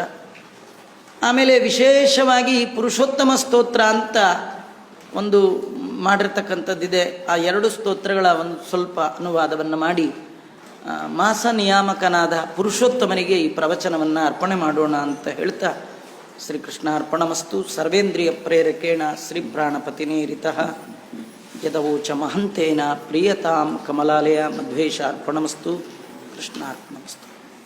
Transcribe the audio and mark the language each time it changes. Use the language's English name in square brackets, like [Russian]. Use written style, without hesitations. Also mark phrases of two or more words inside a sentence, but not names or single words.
[Kannada] ಆಮೇಲೆ ವಿಶೇಷವಾಗಿ ಪುರುಷೋತ್ತಮ ಸ್ತೋತ್ರ ಅಂತ ಒಂದು ಮಾಡಿರ್ತಕ್ಕಂಥದ್ದಿದೆ. ಆ ಎರಡು ಸ್ತೋತ್ರಗಳ ಒಂದು ಸ್ವಲ್ಪ ಅನುವಾದವನ್ನು ಮಾಡಿ ಮಾಸ ನಿಯಾಮಕನಾದ ಪುರುಷೋತ್ತಮನಿಗೆ ಈ ಪ್ರವಚನವನ್ನು ಅರ್ಪಣೆ ಮಾಡೋಣ ಅಂತ ಹೇಳ್ತಾ, [Sanskrit] ಶ್ರೀಕೃಷ್ಣ ಅರ್ಪಣಮಸ್ತು. ಸರ್ವೇಂದ್ರಿಯ ಪ್ರೇರಕೇಣ ಶ್ರೀಭ್ರಾಣಪತಿನೇರಿತಃ ಯದವೋಚ ಮಹಂತೇನ ಪ್ರಿಯತಾಂ ಕಮಲಾಲಯ ಮಧ್ವೇಶ ಅರ್ಪಣಮಸ್ತು. ಕೃಷ್ಣಾರ್ಪಣಮಸ್ತು.